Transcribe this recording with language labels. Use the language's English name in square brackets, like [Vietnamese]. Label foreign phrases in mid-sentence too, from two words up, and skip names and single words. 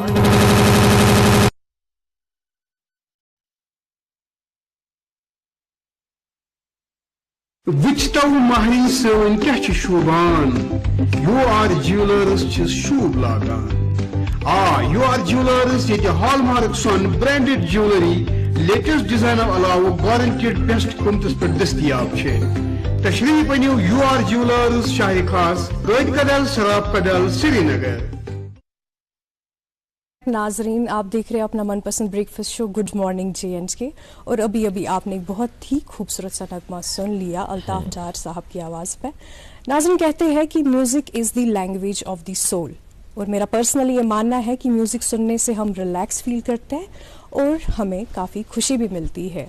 [Kashmiri] وٕچھتو مہرِنۍ سٲنۍ کیٛاہ چھِ شوٗبان یوٗ آر جیولرس چھِس شوٗب لاگان آ یوٗ آر جیولرس ییٚتہِ ہال مارک سۄن [English] branded jewellery latest [Kashmiri] ڈیزاینو علاوٕ [English] guaranteed best [Kashmiri] قۭمتس پٮ۪ٹھ دٔستیاب چھِ تشریف أنِو یوٗ آر جیولرس شاہِ خاص رٲتۍ کدل سراب کدل سری نگر. [Urdu] ناظرین آپ دیکھ رہے ہیں اپنا من پسند [English] breakfast show [Urdu] گڈ مارننگ JNK اور ابھی آپ نے ایک بہت ہی خوبصورت سا نغمہ سن لیا الطاف ڈار صاحب کی آواز پہ. ناظرین کہتے ہیں کہ [English] music is the language of the soul [Urdu] اور میرا پرسنلی یہ ماننا ہے کہ میوزک سننے سے ہم [English] relax feel [Urdu] کرتے ہیں اور ہمیں کافی خوشی بھی ملتی ہے.